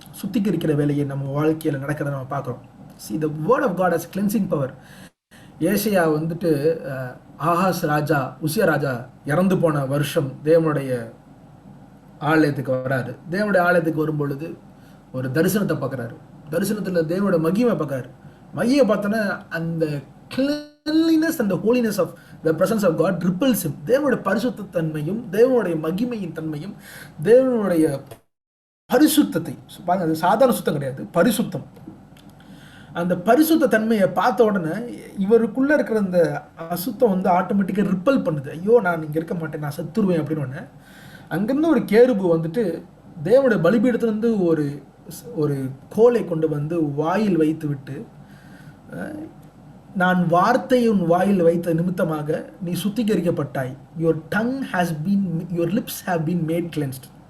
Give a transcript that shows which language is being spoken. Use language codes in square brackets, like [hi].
[ta] சுத்திகரிக்கிற வேலையை நம்ம வாழ்க்கையில் நடக்கிறத நம்ம பார்க்குறோம். [en] See, the word of God has cleansing power. [ta] ஏசையா வந்துட்டு ஆகாஸ் ராஜா, உசியா ராஜா இறந்து போன வருஷம் தேவனுடைய ஆலயத்துக்கு வராரு. தேவனுடைய ஆலயத்துக்கு வரும் பொழுது ஒரு தரிசனத்தை பார்க்குறாரு. தரிசனத்தில் தேவனுடைய மகிமை பார்க்குறாரு. மகிமை பார்த்தோன்னா அந்த [en] cleanliness and the holiness of the presence of God repels him. [ta] தேவனுடைய பரிசுத்த தன்மையும் தேவனுடைய மகிமையின் தன்மையும் தேவனுடைய பரிசுத்தத்தை பாருங்க, அது சாதாரண சுத்தம் கிடையாது, பரிசுத்தம். அந்த பரிசுத்த தன்மையை பார்த்த உடனே இவருக்குள்ள இருக்கிற அந்த அசுத்தம் வந்து ஆட்டோமேட்டிக்காக ரிப்பல் பண்ணுது. ஐயோ நான் இங்கே இருக்க மாட்டேன், நான் செத்துருவேன் அப்படின்னு ஒன்று. அங்கேருந்து ஒரு கேருபு வந்துட்டு தேவனுடைய பலிபீடத்துலேருந்து ஒரு கோலை கொண்டு வந்து வாயில் வைத்து விட்டு, நான் வார்த்தையை உன் வாயில் வைத்த நிமித்தமாக நீ சுத்திகரிக்கப்பட்டாய். [en] your lips have been made cleansed.